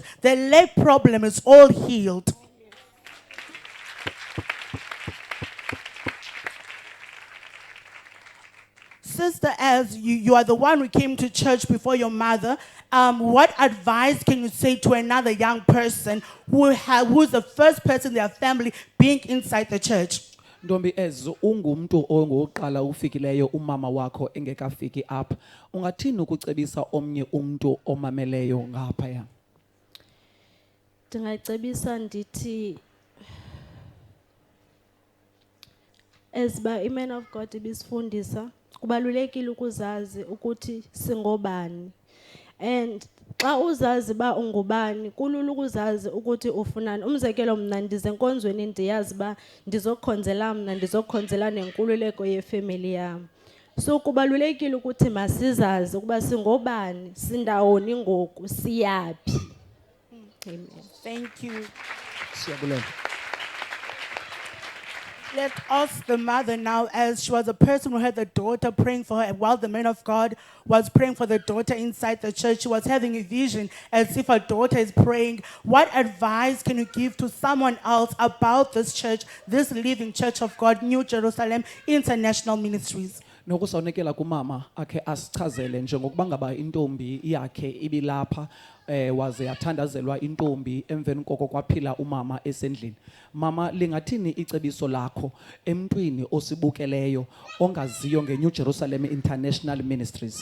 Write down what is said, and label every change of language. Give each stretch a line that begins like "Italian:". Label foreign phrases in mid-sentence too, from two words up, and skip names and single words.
English: The leg problem is all healed. Sister, as you are the one who came to church before your mother, what advice can you say to another young person who's the first person in their family being inside the church?
Xhosa: Ntombi Ez ungumntu ongoqala ufikileyo umama wakho engekafiki apha. Ungathini ukucebisa omnye umntu omameleyo ngaphaya? Ndingacebisa ndithi
English: as man of God
Xhosa: ibisifundisa kubalulekile ukuzazi ukuthi singobani, and xa uzazi ba ungubani kulula ukuzazi ukuthi ufunani. Umzekelo mna ndize enkonzweni ndiyazi ba ndizokhonzela mna ndizokhonzela nenkululeko yefamily yam. So kubalulekile ukuthi masizazi ukuba singobani, sindawoni ngoku, siyaphi.
English: Amen. Thank you.
Xhosa: Siyabulela.
English: Let's ask the mother now, as she was a person who had the daughter praying for her, and while the man of God was praying for the daughter inside the church, she was having a vision as if her daughter is praying. What advice can you give to someone else about this church, this living church of God, New Jerusalem International Ministries?
Xhosa: Nokusawunikela kumama akhe asichazele njengokuba ngaba intombi yakhe ibilapha waze yathandazelwa intombi emveni koko kwaphila umama esendlini. Mama, lingathini icebiso lakho emntwini osibukeleyo ongaziyo ngeNew Jerusalem International Ministries?